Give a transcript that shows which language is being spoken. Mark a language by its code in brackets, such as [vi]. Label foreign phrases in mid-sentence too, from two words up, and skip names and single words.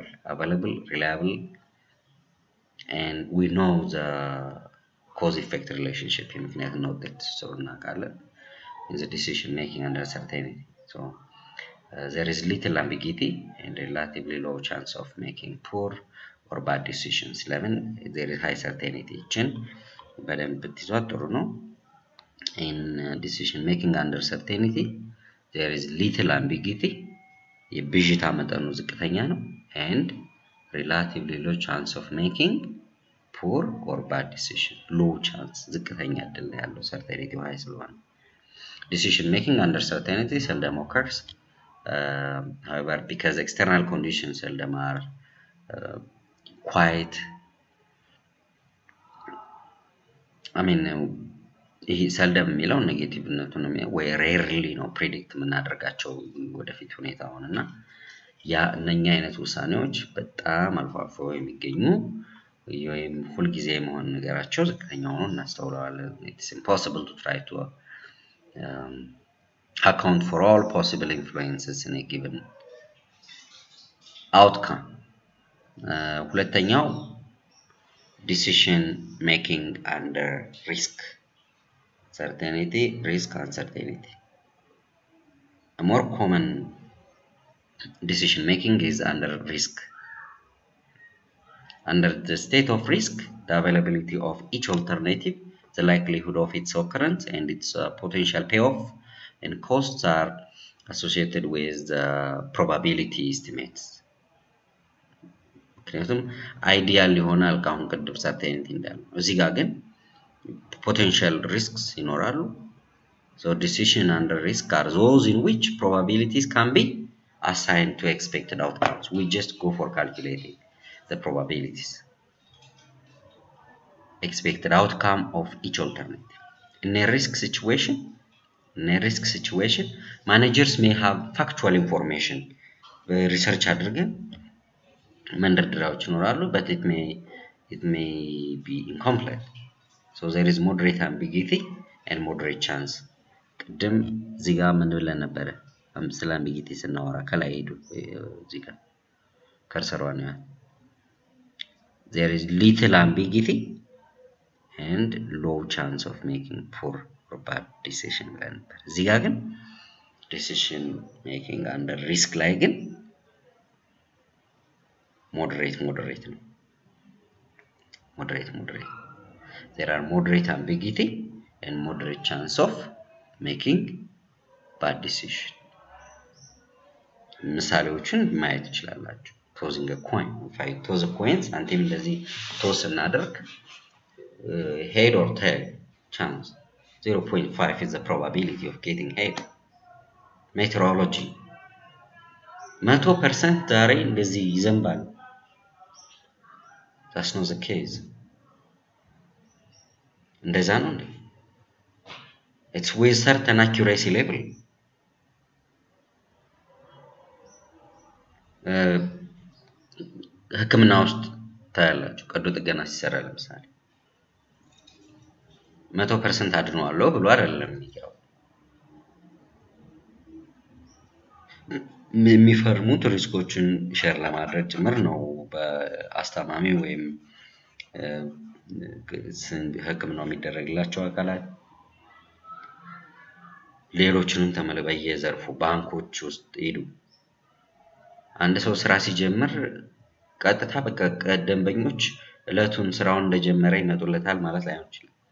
[en] Available, reliable, and we know the cause-effect relationship in that so in the decision making under certainty. So there is little ambiguity and relatively low chance of making poor or bad decisions. 11, there is high certainty. [am] በደንብ ብትይዟት ጥሩ ነው። [en] In decision making under certainty, there is little ambiguity. [am] የብዥታ መጠኑ ዝቅተኛ ነው [en] and relatively low chance of making poor or bad decision. low chance [am] ዝቅተኛ እድል ያለው [en] certainty high ስለሆነ decision making under certainty seldom occurs. However, because external conditions seldom are quite [am] ይሄ ሰልደም የሚለው ኔጌቲቭነቱ ነው ወይ ሬርሊ ነው ፕሬዲክት የምናደርጋቸው ወደፊት ሁኔታውን እና ያ እነኛ አይነት ውሳኔዎች በጣም አልፎ አልፎ የሚገኙ ወይም ሁልጊዜ መሆን ነገራቸው ዝቅተኛ ሆኖ እናስተውለዋለን። [en] It's impossible to try to account for all possible influences in a given outcome. ሁለተኛው decision making under risk. Certainty, risk, uncertainty. A more common decision making is under risk. Under the state of risk, the availability of each alternative, the likelihood of its occurrence, and its potential payoff and costs are associated with the probability estimates. [am] ምክንያቱም አይዲያል ይሆናል ካሁን ቅድም ሰርቴኒቲ እንዳለው እዚህ ጋር ግን [en] potential risks [am] ይኖራሉ. [en] So decision under risk are those in which probabilities can be assigned to expected outcomes. We just go for calculating the probabilities. Expected outcome of each alternative. In a risk situation, managers may have factual information. [am] Research አድርገን መንደርደሪያዎች ይኖራሉ, [en] but it may be incomplete. So there is moderate ambiguity and moderate chance. [am] ቅድም እዚህ ጋር ምን ብለን ነበረ? ስለ ambiguity ስናወራ ከላይ ሄዱ እዚህ ጋር ከርሰሯን ያ [en] there is little ambiguity and low chance of making poor or bad decision [am] ብለን ነበር። እዚህ ጋር ግን [en] decision making under risk [am] ላይ ግን moderate ነው። moderate. [en] There are moderate ambiguity and moderate chance of making bad decision. [am] ምሳሌዎችን ማየት ይችላላችሁ። [en] tossing a coin. If I toss a coin, [am] አንተም እንደዚህ [en] toss እናደርግ head or tail chance 0.5 is the probability of getting head. Meteorology 100% [am] ዛሬ እንደዚህ ይዘንባል። [en] That's not the case. [am] እንደዛ ነው እንዴ? [en] It's with certain accuracy level. [am] ህክምና ውስጥ ታያላችሁ። ቀዶ ጥገና ሲሰራ ለምሳሌ 100% አድነዋለሁ ብሎ አይደለም የሚገባው። የሚፈርሙት ሪስኮችን ሼር ለማድረግ ጭምር ነው በአስታማሚ ወይም ህክምናው የሚደረግላቸው አካላት ሌሎችንም በየዘርፉ ባንኮች ውስጥ ሄዱ። አንድ ሰው ስራ ሲጀምር ቀጥታ በቃ ደንበኞች እለቱን ስራውን እንደጀመረ ይመጡለታል ማለት ላይሆን ይችላል።